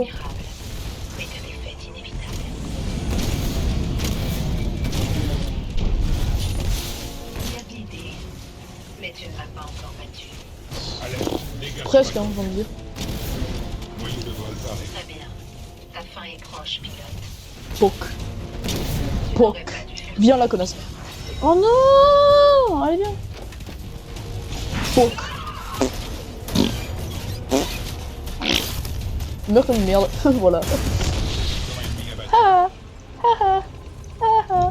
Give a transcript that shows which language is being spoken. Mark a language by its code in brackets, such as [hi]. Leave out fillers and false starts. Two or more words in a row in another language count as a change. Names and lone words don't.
[fr] Mais ta défaite inévitable. Il y a de l'idée, mais tu ne m'as pas encore battu. Presque, hein, j'ai envie de dire. Très bien. Ta fin est proche, pilote. Poc. Tu Poc. n'aurais pas dû faire Viens là, connasse. Oh non. Allez, viens. Poc. Meurs comme une merde. Voilà. Ha ha ha.